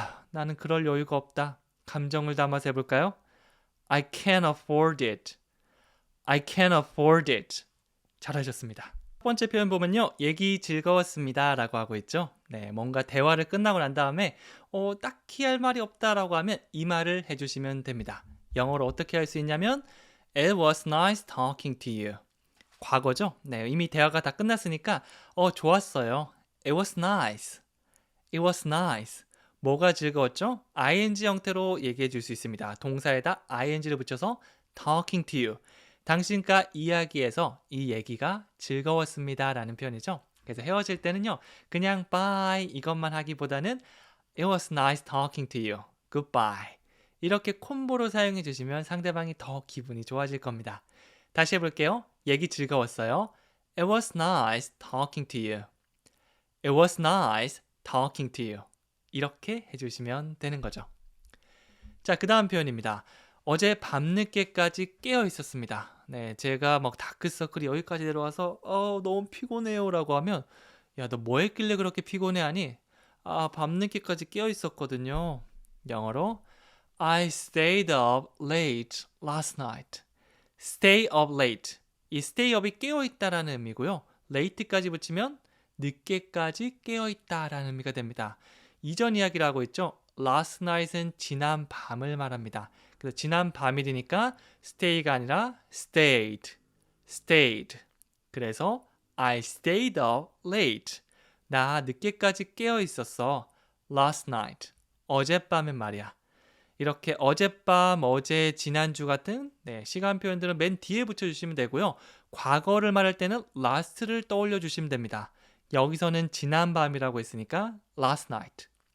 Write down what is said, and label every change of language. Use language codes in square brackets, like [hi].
[ko] 나는 그럴 여유가 없다. 감정을 담아서 해볼까요? [en] I can't afford it. I can't afford it. [ko] 잘하셨습니다. 첫 번째 표현 보면요. 얘기 즐거웠습니다 라고 하고 있죠. 네, 뭔가 대화를 끝나고 난 다음에 딱히 할 말이 없다라고 하면 이 말을 해주시면 됩니다. 영어로 어떻게 할 수 있냐면 [en] It was nice talking to you. [ko] 과거죠. 네, 이미 대화가 다 끝났으니까 좋았어요. [en] It was nice. It was nice. [ko] 뭐가 즐거웠죠? ing 형태로 얘기해 줄 수 있습니다. 동사에다 ing를 붙여서 [en] talking to you. [ko] 당신과 이야기해서 이 얘기가 즐거웠습니다 라는 표현이죠. 그래서 헤어질 때는요. 그냥 bye 이것만 하기보다는 [en] It was nice talking to you. Goodbye. [ko] 이렇게 콤보로 사용해 주시면 상대방이 더 기분이 좋아질 겁니다. 다시 해볼게요. 얘기 즐거웠어요. [en] It was nice talking to you. It was nice talking to you. [ko] 이렇게 해주시면 되는 거죠. 자, 그 다음 표현입니다. 어제 밤늦게까지 깨어 있었습니다. 네, 제가 막 다크서클이 여기까지 내려와서 너무 피곤해요 라고 하면 야, 너 뭐 했길래 그렇게 피곤해하니? 밤늦게까지 깨어 있었거든요. 영어로 [en] I stayed up late last night. Stay up late. [ko] 이 stay up이 깨어 있다라는 의미고요. late까지 붙이면 늦게까지 깨어 있다라는 의미가 됩니다. 이전 이야기를 하고 있죠. Last night은 지난 밤을 말합니다. 그래서 지난 밤이니까 stay가 아니라 stayed. [en] stayed. [ko] 그래서 [en] I stayed up late. [ko] 나 늦게까지 깨어 있었어. [en] Last night. [ko] 어젯밤엔 말이야. 이렇게 어젯밤, 어제, 지난주 같은 시간 표현들은 맨 뒤에 붙여주시면 되고요. 과거를 말할 때는 last를 떠올려 주시면 됩니다. 여기서는 지난밤이라고 했으니까 last night.